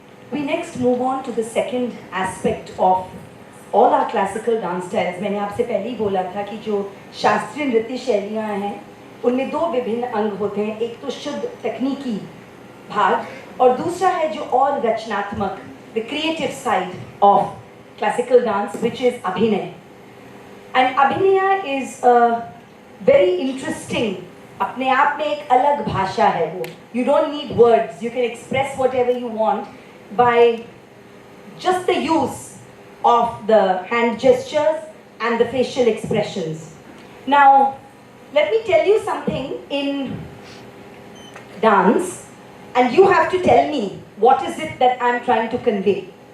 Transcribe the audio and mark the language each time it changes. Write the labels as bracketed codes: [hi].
[en] We next move on to the second aspect of all our classical dance styles. [hi] मैंने आपसे पहले ही बोला था कि जो शास्त्रीय नृत्य शैलियाँ हैं उनमें दो विभिन्न अंग होते हैं, एक तो शुद्ध तकनीकी भाग और दूसरा है जो और रचनात्मक, [en] the creative side of classical dance, which is abhinay. And abhinaya is a very interesting, [hi] अपने आप में एक अलग भाषा है वो. [en] You don't need words, you can express whatever you want by just the use of the hand gestures and the facial expressions. Now, let me tell you something in dance, and you have to tell me what is it that I'm trying to convey.